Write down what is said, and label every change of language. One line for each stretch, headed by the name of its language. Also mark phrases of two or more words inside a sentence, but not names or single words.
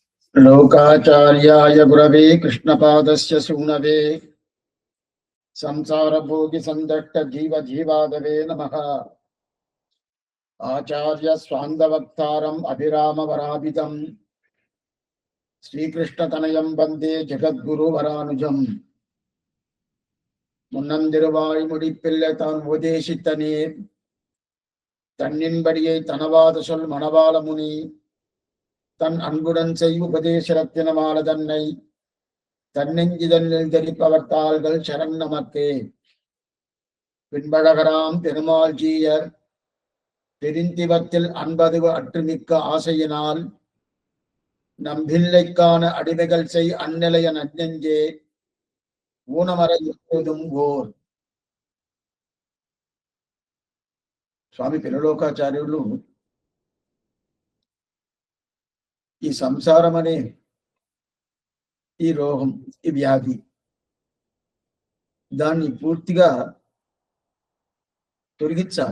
Sanskrit: लोकाचार्याय गुरवे कृष्णपादस्य सूनवे संसारभोगि संदट्ट जीव जीवादवे नमः। आचार्य स्वांगवक्तारम् अभिरामवराभिदम् श्रीकृष्णतनयं वन्दे जगद्गुरुवरानुजम्।
Tamil: முன்னந்திருவாய் முடிப்பில்லை தான் உபதேசித்தனே தன்னின்படியை தனவாத சொல் மணவாள முனி தன் அன்புடன் செய் உபதேசரத்தினமால தன்னை தன்னெஞ்சிதனில் தெரிப்பவர் தாள்கள் சரண் நமக்கே. பின்பழகராம் பெருமாள் ஜீயர் பெருந்திவத்தில் அன்பது அற்றுமிக்க ஆசையினால் நம்பில்லைக்கான அடிமைகள் செய் அந்நிலைய நன்னெஞ்சே ஊனமர எப்போதும் ஓர்.
Telugu: స్వామి పిల్లలోకాచార్యులు ఈ సంసారం అనే ఈ రోగం, ఈ వ్యాధి, దాన్ని పూర్తిగా తొలగించాల.